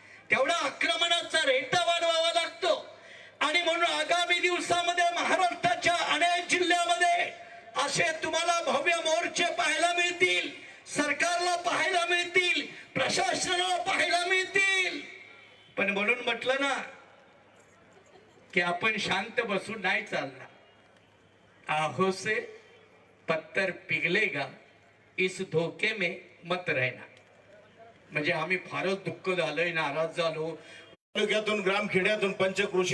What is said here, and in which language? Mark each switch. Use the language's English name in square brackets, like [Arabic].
[Marathi] तेवढा आक्रमणाचा रेटा वाढवावा लागतो. आणि म्हणून आगामी दिवसामध्ये महाराष्ट्राच्या अनेक जिल्ह्यामध्ये असे तुम्हाला भव्य मोर्चे पाहायला मिळतील. सरकारला पाहायला मिळतील, प्रशासनाला पाहायला मिळतील. पण म्हणून म्हटलं ना की आपण शांत बसून नाही चालणार. [Hindi] आहो से पत्थर पिघलेगा, इस धोके में मत रहना. [Marathi] म्हणजे आम्ही फारच दुःख झालोय, नाराज झालो. तालुक्यातून ग्रामखेड्यातून पंचकृषी